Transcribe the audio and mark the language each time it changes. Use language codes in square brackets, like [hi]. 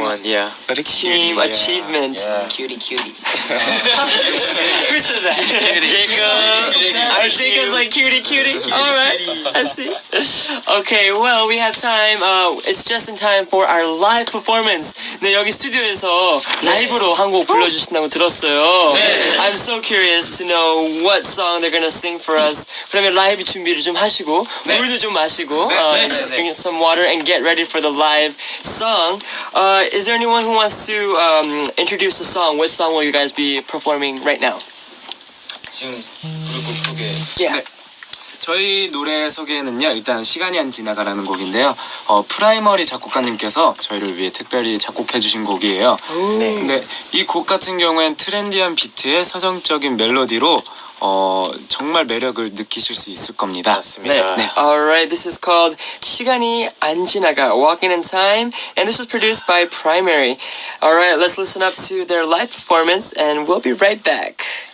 [en] that one. Yeah. team achievement. Cutie, cutie. Who said that? Jacob. Jacob's like cutie, cutie. All right, I see. Okay, well, we have time. It's just in time for our live performance. [ko] 네, 여기 스튜디오에서 라이브로 한 곡 불러주신다고 들었어요. [en] I'm so curious to know what song they're gonna sing for us. [ko] 그러면 라이브 준비를 좀 하시고 물도 좀 마시고 [en] just drink some water and get ready for the live song. Is there anyone who wants to introduce the song? What song will you guys be performing right now? [ko] 지금 그룹곡 소개. [en] Yeah. [ko] 저희 노래 소개는요, 일단 시간이 안 지나가라는 곡인데요. 프라이머리 작곡가님께서 저희를 위해 특별히 작곡해주신 곡이에요. 근데 이 곡 같은 경우엔 트렌디한 비트에 서정적인 멜로디로 정말 매력을 느끼실 수 있을 겁니다. 맞습니다. 네. [en] Alright, this is called 시간이 안 지나가, Walking in Time, and this was produced by Primary. Alright, let's listen up to their live performance and we'll be right back.